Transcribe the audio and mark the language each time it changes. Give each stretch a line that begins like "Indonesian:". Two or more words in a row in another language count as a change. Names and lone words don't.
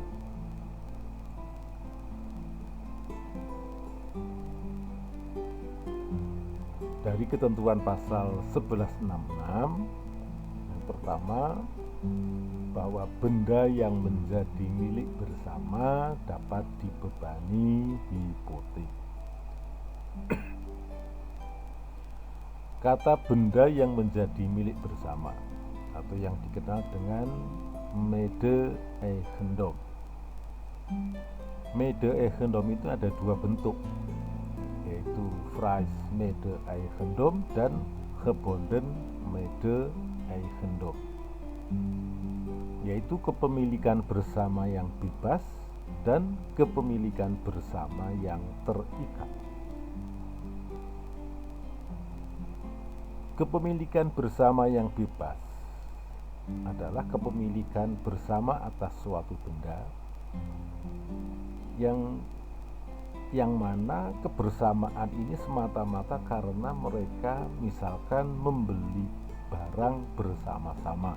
Indonesian: Dari ketentuan pasal 1166 yang pertama, bahwa benda yang menjadi milik bersama dapat dibebani hipotek. Kata benda yang menjadi milik bersama atau yang dikenal dengan mede-eigendom. Mede-eigendom itu ada dua bentuk, yaitu
Dutch: vrij mede-eigendom
Indonesian: dan
Dutch: gebonden mede-eigendom,
Indonesian: yaitu kepemilikan bersama yang bebas dan kepemilikan bersama yang terikat. Kepemilikan bersama yang bebas adalah kepemilikan bersama atas suatu benda yang mana kebersamaan ini semata-mata karena mereka misalkan membeli barang bersama-sama.